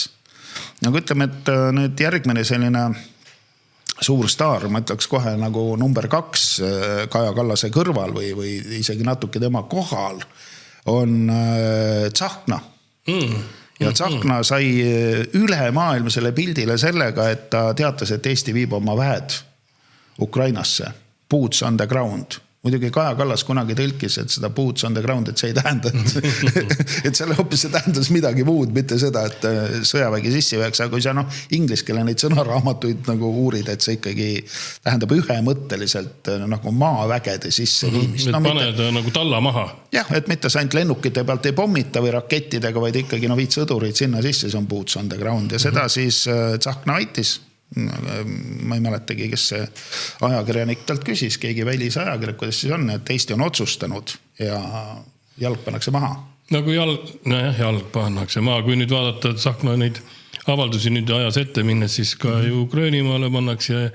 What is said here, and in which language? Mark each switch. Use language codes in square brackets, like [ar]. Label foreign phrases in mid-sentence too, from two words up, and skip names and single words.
[et] Nagu ütleme, et nüüd järgmine selline suur staar, ma ütleks kohe nagu number 2 Kaja Kallase kõrval või isegi natuke tema kohal on Tsahkna. Ja Tsahkna sai ülemaailmsele pildile sellega, et ta teatas, et Eesti viib oma väed Ukrainasse. [en] Boots on the ground. [et] Muidugi Kaja Kallas kunagi tõlkis, et seda [en] boots on the ground, [et] et see ei tähenda, et selle hoopis see tähendas midagi muud, mitte seda, et sõjavägi sisse võeks, aga kui sa ingliskeele neid sõnaraamatuid nagu uurid, et see ikkagi tähendab ühemõtteliselt nagu maavägede sisse viimist. Et paned nagu talla maha. Jah, et mitte ainult lennukite pealt ei pommita või rakettidega, vaid ikkagi viid sõdurid sinna sisse, see on [en] boots on the ground [et] ja seda siis Tsahkna aitis. Ma ei mäletagi, kes see ajakirjanik talt küsis, keegi välis ajakirjanik, kuidas siis on, et Eesti on otsustanud ja jalg pannakse maha. Nagu jalg pannakse maha, kui nüüd vaadata Tsahkna neid avaldusi nüüd ajas ette minnes, siis ka ju Gröönimaale pannakse.